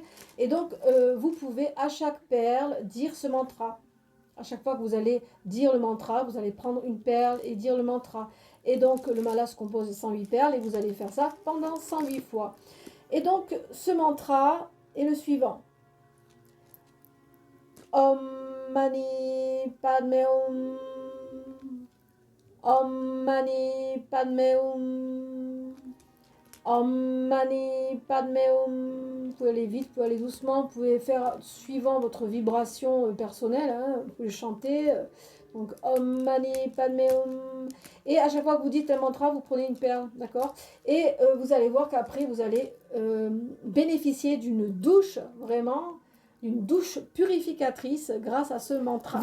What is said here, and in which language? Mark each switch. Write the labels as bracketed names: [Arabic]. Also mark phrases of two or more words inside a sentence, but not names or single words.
[French] Et donc vous pouvez à chaque perle dire ce mantra. À chaque fois que vous allez dire le mantra, vous allez prendre une perle et dire le mantra. Et donc le mala se compose de 108 perles et vous allez faire ça pendant 108 fois. Et donc, ce mantra est le suivant. [Sanskrit] ॐ मणि पद्मे हूँ. ॐ मणि पद्मे हूँ. ॐ मणि पद्मे हूँ. [French] Vous pouvez aller vite, vous pouvez aller doucement, vous pouvez faire suivant votre vibration personnelle, hein, vous pouvez chanter. Donc, [Sanskrit] ॐ मणि पद्मे हूँ. [French] Et à chaque fois que vous dites un mantra, vous prenez une perle, d'accord? Et vous allez voir qu'après, vous allez bénéficier d'une douche, vraiment, une douche purificatrice grâce à ce mantra.